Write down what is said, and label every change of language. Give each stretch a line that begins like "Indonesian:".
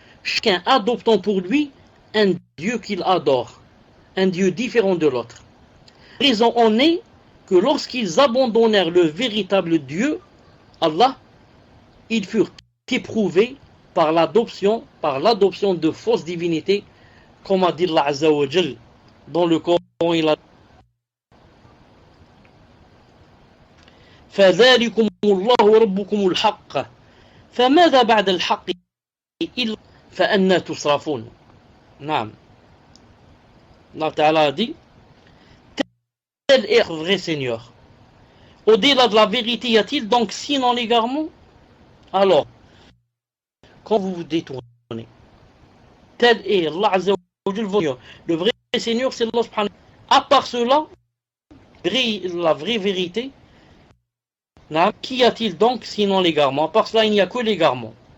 French: Chacun adoptant pour lui un Dieu qu'il adore, un Dieu différent de l'autre. La raison en est que lorsqu'ils abandonnèrent le véritable Dieu, Allah, ils furent éprouvés par l'adoption de fausses divinités, comme a dit Allah Azza wa Jal dans le Coran. Il a
Arabic: فذلكم الله ربكم الحق فماذا بعد الحق إلا فأنا تصرفون. نعم.
French: Allah Ta'ala a dit, tel est le vrai Seigneur. Au-delà de la vérité, y a-t-il donc sinon l'égarement? Alors, quand vous vous détournez, tel est Allah Azza wa Jal, le vrai Seigneur, c'est Allah subhanahu wa ta'ala. À part cela, la vraie vérité, qu'y a-t-il donc sinon l'égarement? À part cela, il n'y a que l'égarement.